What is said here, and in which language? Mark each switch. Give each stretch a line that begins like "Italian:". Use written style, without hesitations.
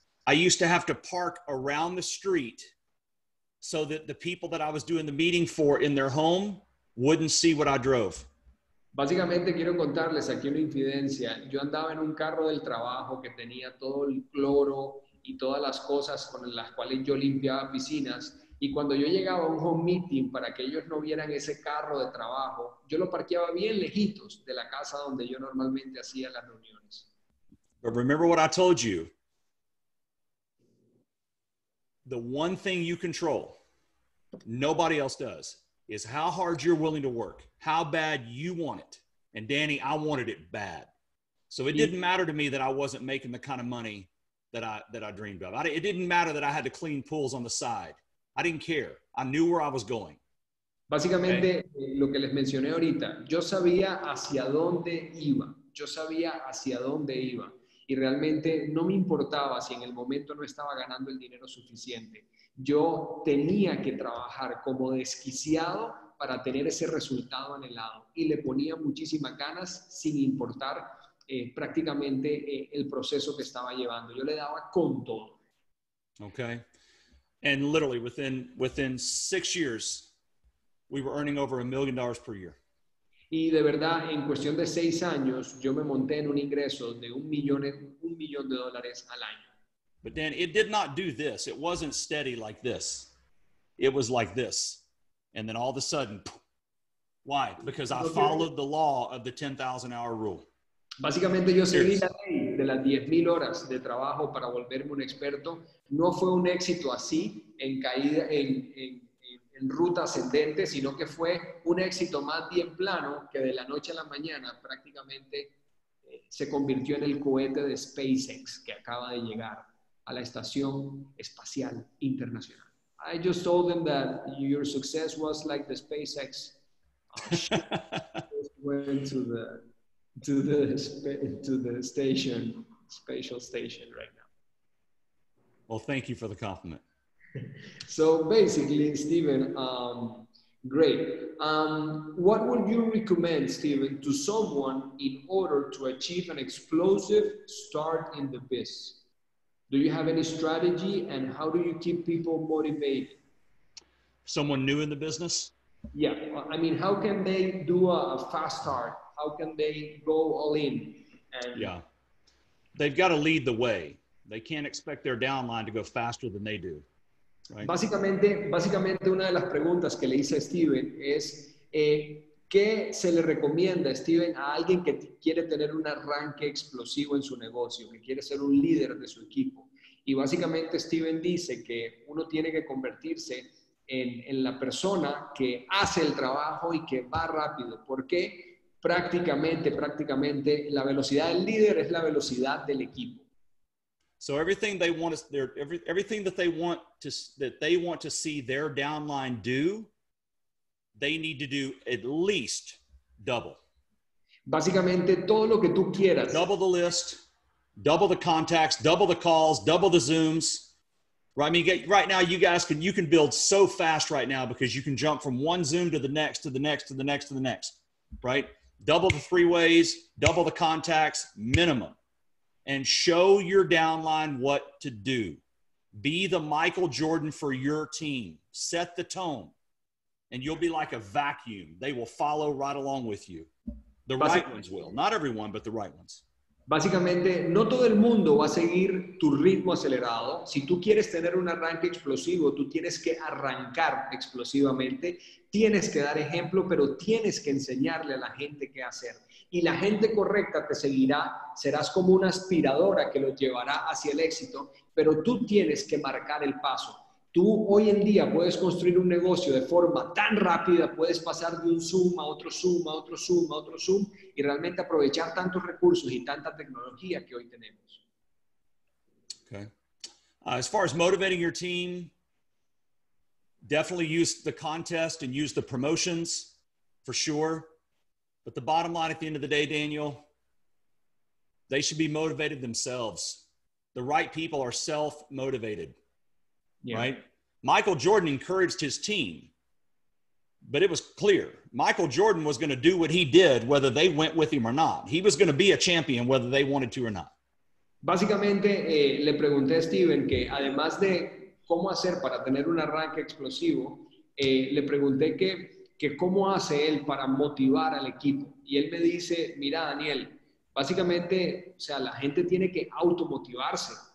English: I used to have to park around the street so that the people that I was doing the meeting for in their home wouldn't see what I drove.
Spanish: Básicamente quiero contarles aquí una infidencia. Yo andaba en un carro del trabajo que tenía todo el cloro y todas las cosas con las cuales yo limpiaba piscinas. Y cuando yo llegaba a un
English: home meeting
Spanish: para que ellos no vieran ese carro de trabajo, yo lo parqueaba bien lejitos de la casa donde yo normalmente hacía las reuniones.
English: But remember what I told you. The one thing you control, nobody else does, is how hard you're willing to work, how bad you want it. And Danny, I wanted it bad. So it didn't matter to me that I wasn't making the kind of money that I dreamed of. It didn't matter that I had to clean pools on the side. I didn't care. I knew where I was going.
Spanish: Básicamente, lo que les mencioné ahorita, yo sabía hacia dónde iba. Yo sabía hacia dónde iba. Y realmente no me importaba si en el momento no estaba ganando el dinero suficiente. Yo tenía que trabajar como desquiciado para tener ese resultado anhelado. Y le ponía muchísimas ganas sin importar prácticamente el proceso que estaba llevando. Yo le daba con todo.
English: Okay. And literally within 6 years, we were earning over $1 million per year.
Spanish: Y de verdad, en cuestión de 6 años, yo me monté en un ingreso de $1 millón al año.
English: But Dan, it did not do this. It wasn't steady like this. It was like this. And then all of a sudden, why? Because I followed the law of the 10,000 hour rule.
Spanish: Básicamente yo seguí la ley de las 10,000 horas de trabajo para volverme un experto. No fue un éxito así, en caída, en ruta ascendente, sino que fue un éxito más bien plano que de la noche a la mañana prácticamente se convirtió en el cohete de SpaceX que acaba de llegar a la Estación Espacial Internacional.
English: I just told them that your success was like the SpaceX went to the station, spatial station right now. Well, thank you for the compliment. So basically, Steven, great. What would you recommend, Steven, to someone in order to achieve an explosive start in the biz? Do you have any strategy, and how do you keep people motivated? Someone new in the business? Yeah, I mean, how can they do a fast start? How can they go all in? And yeah, they've got to lead the way. They can't expect their downline to go faster than they do. Right?
Spanish: Básicamente una de las preguntas que le hice a Steven es ¿qué se le recomienda, Steven, a alguien que quiere tener un arranque explosivo en su negocio, que quiere ser un líder de su equipo? Y básicamente Steven dice que uno tiene que convertirse en la persona que hace el trabajo y que va rápido. ¿Por qué? Prácticamente la velocidad del líder es la velocidad del equipo.
English: So everything they want is everything that they want to see their downline do, they need to do at least double.
Spanish: Básicamente todo lo que tú quieras.
English: Double the list, double the contacts, double the calls, double the Zooms. Right? I mean, right now you can build so fast right now because you can jump from one Zoom to the next, to the next, to the next, to the next, right? Double the 3-ways, double the contacts, minimum. And show your downline what to do. Be the Michael Jordan for your team. Set the tone. And you'll be like a vacuum. They will follow right along with you. The right ones will. Not everyone, but the right ones.
Spanish: Básicamente, no todo el mundo va a seguir tu ritmo acelerado. Si tú quieres tener un arranque explosivo, tú tienes que arrancar explosivamente. Tienes que dar ejemplo, pero tienes que enseñarle a la gente qué hacer. Y la gente correcta te seguirá, serás como una aspiradora que los llevará hacia el éxito, pero tú tienes que marcar el paso. Tú hoy en día puedes construir un negocio de forma tan rápida, puedes pasar de un Zoom a otro Zoom, a otro Zoom, a otro Zoom, y realmente aprovechar tantos recursos y tanta tecnología que hoy tenemos.
English: Okay. As far as motivating your team, definitely use the contest and use the promotions for sure. But the bottom line at the end of the day, Daniel, they should be motivated themselves. The right people are self-motivated, right? Michael Jordan encouraged his team, but it was clear. Michael Jordan was going to do what he did, whether they went with him or not. He was going to be a champion, whether they wanted to or not.
Spanish: Básicamente, le pregunté a Steven que además de cómo hacer para tener un arranque explosivo, le pregunté que cómo hace él para motivar al equipo. Y él me dice, mira, Daniel, básicamente, o sea, la gente tiene que automotivarse.